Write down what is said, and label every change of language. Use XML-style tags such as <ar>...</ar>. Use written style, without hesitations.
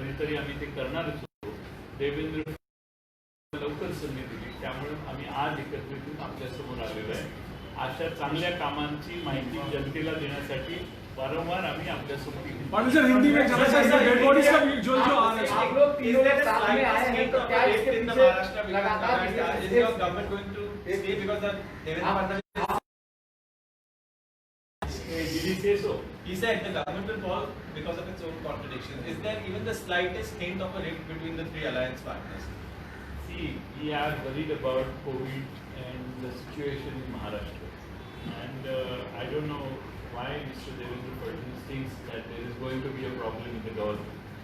<mr>तरी आम्ही ते करणारच होतो. देवेंद्र लवकर संधी दिली, त्यामुळे आम्ही आज एकत्रित येऊन आपल्यासमोर आलेलो आहे. अशा चांगल्या कामांची माहिती जनतेला देण्यासाठी वारंवार आम्ही आपल्यासमोर</mr> <hi>हिंदी में डेड बॉडीज का जो आप लोग तीनों के साथ में आए हैं, तो क्या इसके पीछे लगातार</hi> <en>Government going to stay because the Devendra Fadnavis Did he say so? He said the government will fall because of its own contradictions. Is there even the slightest hint of a rift between the three alliance partners? See, we are worried about COVID and the situation in Maharashtra. And I don't know why Mr. Devendra Fadnavis thinks that there is going to be a problem in the government.</en>